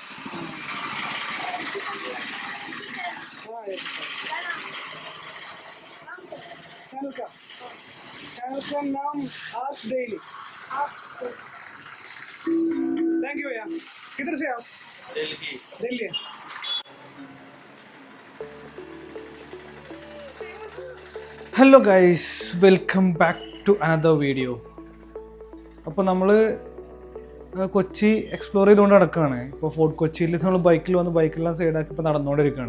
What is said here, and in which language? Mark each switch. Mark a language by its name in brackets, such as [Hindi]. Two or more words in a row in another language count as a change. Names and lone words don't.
[Hindi] हाँ चैनल का नाम आर्ट्स डेली। [English] thank you [Hindi] भैया। किधर से आप? दिल्ली। [English] दिल्ली। hello guys, welcome back to another video. [Malayalam] അപ്പോൾ നമ്മൾ കൊച്ചി എക്സ്പ്ലോർ ചെയ്തുകൊണ്ട് നടക്കുകയാണ്. ഇപ്പോൾ ഫോർട്ട് കൊച്ചിയിൽ നമ്മൾ ബൈക്കിൽ വന്ന് ബൈക്കെല്ലാം സൈഡാക്കി ഇപ്പോൾ നടന്നുകൊണ്ടിരിക്കുകയാണ്.